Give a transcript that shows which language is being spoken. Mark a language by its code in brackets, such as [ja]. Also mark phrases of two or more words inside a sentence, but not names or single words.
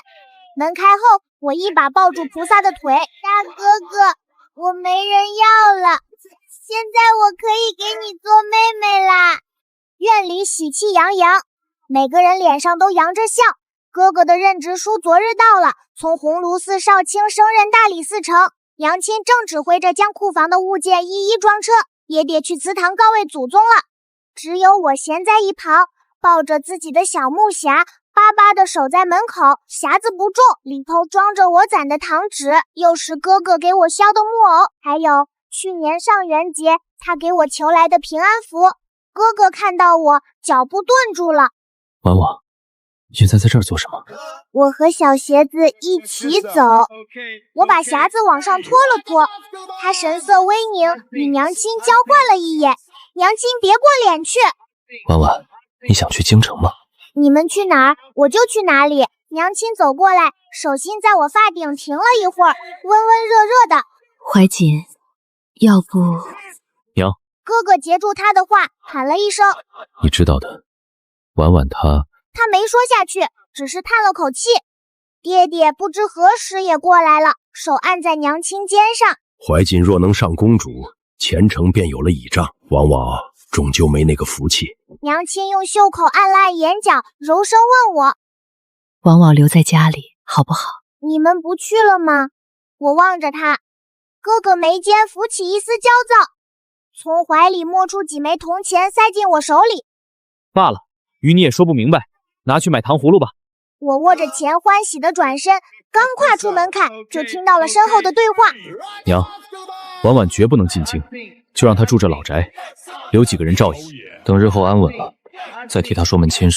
[zh] 門開後，我一把抱住菩薩的腿，大哥哥，我沒人要了，現在我可以給你做妹妹啦。院裡喜氣洋洋，每個人臉上都揚着笑。哥哥的任職書昨日到了，從鴻蘆寺少卿升任大理寺丞，娘親正指揮着將庫房的物件一一装车，也得去祠堂告慰祖宗了。只有我閒在一旁，抱着自己的小木匣，巴巴地守在门口。匣子不重，裡頭裝着我攒的糖紙，又是哥哥給我削的木偶，還有去年上元節他給我求來的平安符。哥哥看到我，腳步頓住了。婉婉，现在在這兒做什麼？我和小鞋子一起走。我把匣子往上拖了拖，他神色微凝，與娘親交換了一眼。娘親別過臉去。婉婉，你想去京城嗎？你們去哪兒，我就去哪裡。娘親走過來，手心在我髮頂停了一會兒，溫溫熱熱的。懷瑾，要不…… 娘。哥哥截住他的話，喊了一声。你知道的，婉婉她没說下去，只是嘆了口氣。爹爹不知何時也過來了，手按在娘親肩上。懷瑾若能上公主，前程便有了倚仗。往往終究沒那個福氣。娘親用袖口按了按眼角，柔聲問我： 往往留在家裡好不好？你們不去了嗎？我望着他，哥哥眉間浮起一絲焦躁，從懷裡摸出幾枚銅錢塞進我手裡。罷了，與你也說不明白，拿去買糖葫蘆吧。我握着錢歡喜地轉身，剛跨出門檻，就聽到了身後的對話。娘，婉婉絕不能進京，就讓她住這老宅，留幾個人照應，等日後安穩了，再替她說門親事。